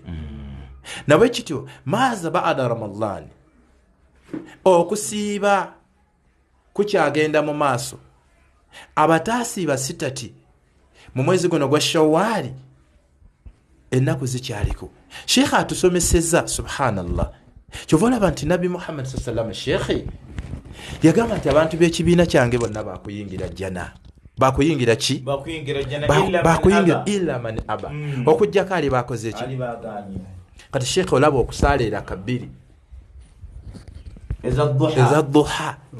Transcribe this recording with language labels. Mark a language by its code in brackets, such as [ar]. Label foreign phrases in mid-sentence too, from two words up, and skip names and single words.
[lg] Nabwe kityo [ar] ماذا بعد رمضان [lg] okusiiba kukyagenda mu maaso. Abataasiiba sitati mu mwezi guno gwa Shawwali ennaku zikyaliko. Sheikh atusomesezza subhanallah. Kyova olaba nti Nabi Muhammad [ar] صلى الله عليه وسلم [lg] Sheikh yagamba nti abantu b'ekibiina kyange bonna bakuyingira jana. Bakuyingira ki? Bakuyingira jana [ar] bakuyingira إلا من أبى. [lg] Okujjako ali bakoze ki? Kati Sheikh olaba okusaalira kabiri eza duha.